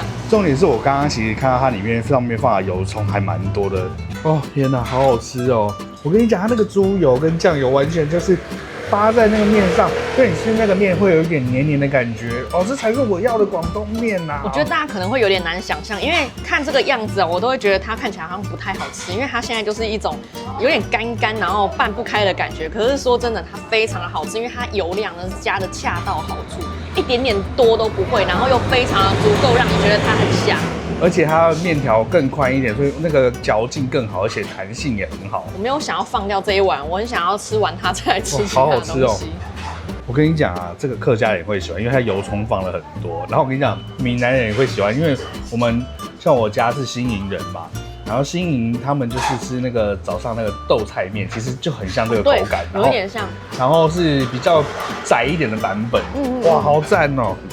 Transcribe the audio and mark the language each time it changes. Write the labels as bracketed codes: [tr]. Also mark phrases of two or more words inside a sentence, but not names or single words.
[zh] 重點是我剛剛其實看到它裡面上面放的油蔥還蠻多的哦，天哪，好好吃哦！我跟你講，它那個豬油跟醬油完全就是扒在那個麵上，所以你吃那個麵會有一點黏黏的感覺哦，這才是我要的廣東麵吶！我覺得大家可能會有點難想象，因為看這個樣子我都會覺得它看起來好像不太好吃，因為它現在就是一種有點乾然後拌不開的感覺。可是說真的，它非常的好吃，因為它油量呢是加的恰到好處，一點點多都不會，然後又非常的足夠讓你覺得它很香。而且它的麵條更寬一點，所以那個嚼勁更好，而且彈性也很好。我沒有想要放掉這一碗，我很想要吃完它再來吃其他的東西。好好吃哦！我跟你講啊，這個客家人也會喜歡，因為它油蔥放了很多。然後我跟你講，閩南人也會喜歡，因為我們像我家是新營人嘛，然後新營他們就是吃那個早上那個豆菜麵，其實就很像這個口感，有點像。然後是比較窄一點的版本，哇，好讚哦！